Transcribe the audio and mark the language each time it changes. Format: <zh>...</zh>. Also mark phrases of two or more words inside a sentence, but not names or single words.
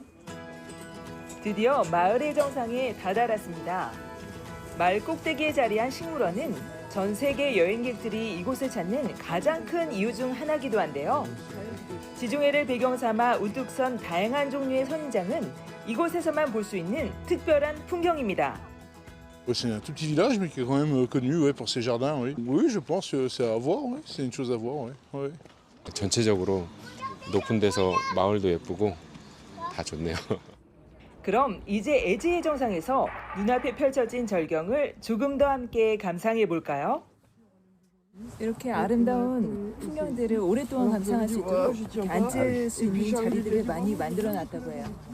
<ko>드디어 마을의 정상에 다다랐습니다. 마을 꼭대기에 자리한 식물원은 전 세계 여행객들이 이곳을 찾는 가장 큰 이유 중 하나기도 한데요. 지중해를 배경 삼아 우뚝 선 다양한 종류의 선인장은 이곳에서만 볼 수 있는 특별한 풍경입니다.</ko> <fr>C'est un tout petit village, mais qui est quand même connu ouais, pour ses jardins. Oui, oui je pense que c'est à voir. Ouais. C'est une chose à voir. Ouais. Ouais.</fr> <ko>전체적으로 높은 데서 마을도 예쁘고 다 좋네요. 그럼 이제 애지의 정상에서 눈앞에 펼쳐진 절경을 조금 더 함께 감상해 볼까요? 이렇게 아름다운 풍경들을 오랫동안 감상할 수 있도록 앉을 수 있는 자리들을 많이 만들어 놨다고 해요.</ko>